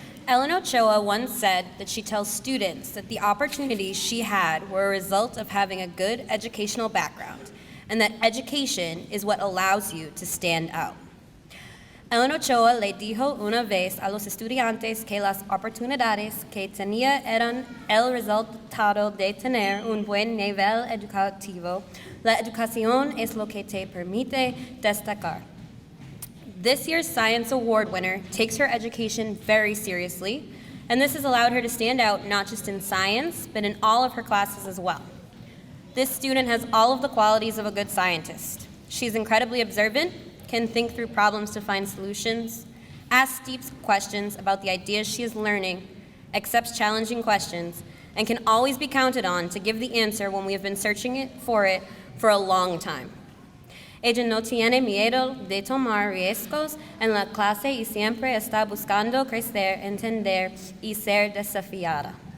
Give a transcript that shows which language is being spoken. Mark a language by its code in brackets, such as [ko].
[en] Ellen Ochoa once said that she tells students that the opportunities she had were a result of having a good educational background, and that education is what allows you to stand out. [es] Ellen Ochoa le dijo una vez a los estudiantes que las oportunidades que tenía eran el resultado de tener un buen nivel educativo. La educación es lo que te permite destacar. [en] This year's Science Award winner takes her education very seriously, and this has allowed her to stand out not just in science, but in all of her classes as well. This student has all of the qualities of a good scientist. She's incredibly observant, can think through problems to find solutions, asks deep questions about the ideas she is learning, accepts challenging questions, and can always be counted on to give the answer when we have been searching it for a long time. [es] Ella no tiene miedo de tomar riesgos en la clase y siempre está buscando crecer, entender y ser desafiada.